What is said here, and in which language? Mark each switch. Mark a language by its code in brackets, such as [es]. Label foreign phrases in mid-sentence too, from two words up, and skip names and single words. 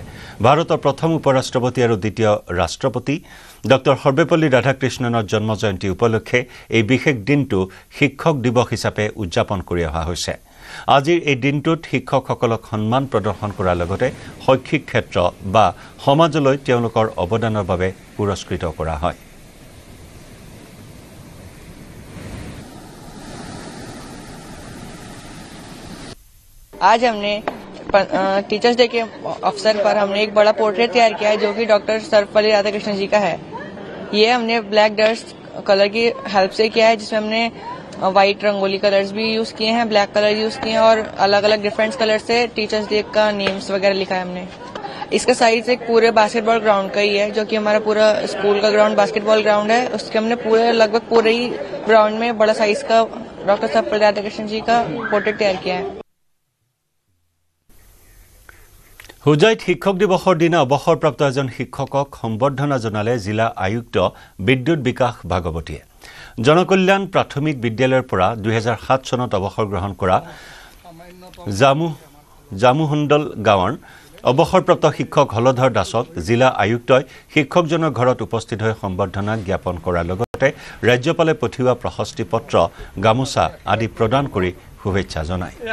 [as] ভাৰতৰ প্ৰথম উপৰাষ্ট্ৰপতি আৰু দ্বিতীয় ৰাষ্ট্ৰপতি ডক্টৰ সৰ্বেপল্লী ৰাধাকৃষ্ণনৰ জন্ম জয়ন্তী উপলক্ষে এই বিশেষ দিনটো শিক্ষক দিৱস হিচাপে উদযাপন কৰি অহা হৈছে। আজিৰ এই দিনটোত শিক্ষকসকলক সন্মান প্ৰদৰ্শন কৰাৰ লগতে শৈক্ষিক ক্ষেত্ৰ বা সমাজলৈ তেওঁলোকৰ অৱদানৰ বাবে পুৰস্কৃত কৰা হয়। [hi] आज हमने [en] Teachers Day [hi] के अवसर पर हमने एक बड़ा पोर्ट्रेट तैयार किया है जो कि डॉक्टर सर्वपल्ली राधाकृष्णन जी का है। ये हमने [en] black dust color [hi] की हेल्प से किया है, जिसमें हमने वाइट रंगोली कलर्स भी यूज किए हैं, [en] black color [hi] यूज किए हैं और अलग अलग [en] different color [hi] से [en] Teachers Day [hi] का नेम्स वगैरह लिखा है हमने। इसका साइज एक पूरे [en] basketball ground [hi] का ही है, जो कि हमारा पूरा स्कूल का ग्राउंड [en] basketball ground [hi] है। उसके हमने पूरे लगभग पूरे ही ग्राउंड में बड़ा साइज का डॉक्टर सर्वपल्ली राधाकृष्णन जी का पोर्ट्रेट तैयार किया है। [as] হুজাইত শিক্ষক দিৱসৰ দিনা অৱসৰপ্ৰাপ্ত এজন শিক্ষকক সম্বৰ্ধনা জনালে জিলা আয়ুক্ত বিদ্যুৎ বিকাশ ভাগৱতীয়ে। জনকল্যাণ প্ৰাথমিক বিদ্যালয়ৰ পৰা 2007 চনত অৱসৰ গ্ৰহণ কৰা জামুহণ্ডল গাঁৱৰ অৱসৰপ্ৰাপ্ত শিক্ষক হলধৰ দাসক জিলা আয়ুক্তই শিক্ষকজনৰ ঘৰত উপস্থিত হৈ সম্বৰ্ধনা জ্ঞাপন কৰাৰ লগতে ৰাজ্যপালে পঠিওৱা প্ৰশস্তি পত্ৰ গামোচা আদি প্ৰদান কৰি শুভেচ্ছা জনায়।